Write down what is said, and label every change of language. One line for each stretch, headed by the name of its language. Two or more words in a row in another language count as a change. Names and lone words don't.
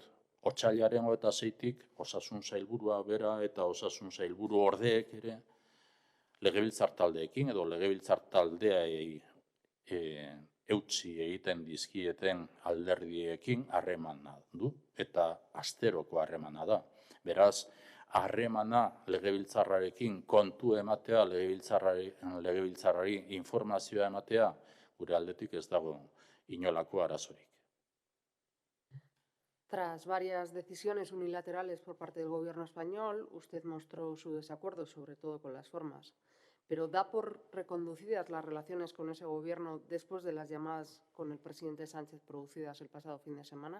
Basque: Otsailaren 26-tik osasun sailburua bera eta osasun sailburu ordeek ere legebiltzar taldeekin edo legebiltzar taldeei eutsi egiten dizkieten alderdiekin harremana du, eta asteroko harremana da. Beraz, harremana legebiltzarrarekin kontu ematea, legebiltzarrari informazioa ematea, gure aldetik ez dago inolako arazorik.
Spanish: Tras varias decisiones unilaterales por parte del Gobierno español, usted mostró su desacuerdo, sobre todo con las formas. Pero ¿da por reconducidas las relaciones con ese Gobierno después de las llamadas con el presidente Sánchez producidas el pasado fin de semana?